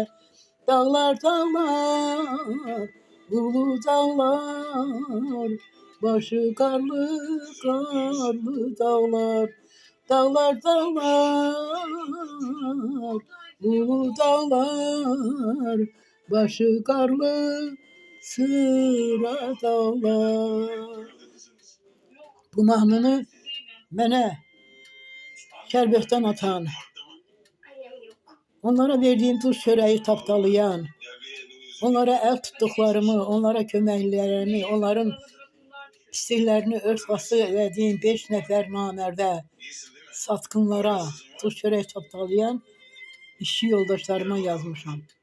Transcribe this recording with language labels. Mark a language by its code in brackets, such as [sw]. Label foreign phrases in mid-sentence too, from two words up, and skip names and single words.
[tr] Dağlar dağlar, ulu dağlar, başı karlı karlı dağlar. Dağlar dağlar, ulu dağlar, başı karlı sıra dağlar. [az] Bu mahnını mənə şərbətdən atan, onlara verdiğim duz çöreği tapdalayan, onlara el tuttuklarımı, onlara köməklərimi, onların pisliklərini örtbası etdiyim 5 nəfər namərdə, satqınlara duz çörək tapdalayan işçi yoldaşlarıma yazmışam.